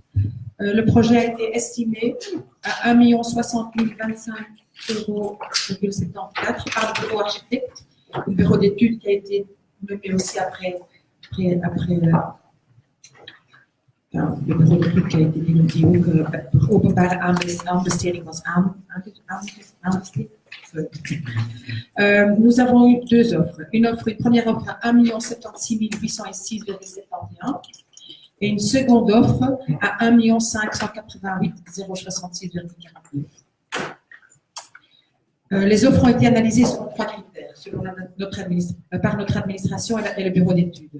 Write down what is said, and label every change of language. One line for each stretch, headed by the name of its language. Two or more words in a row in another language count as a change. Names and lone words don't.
French: Le projet a été estimé à 1 060 025 €,74 par le bureau architecte, le bureau d'études qui a été nommé aussi après le bureau d'études qui a été dit
Dutch: die ook openbare aanbesteding was aanbesteed.
French: Nous avons eu 2 offres. Une première offre à 1 076 806,71 et une seconde offre à 1 588 066,49. Les offres ont été analysées selon 3 critères selon par notre administration et le bureau d'études.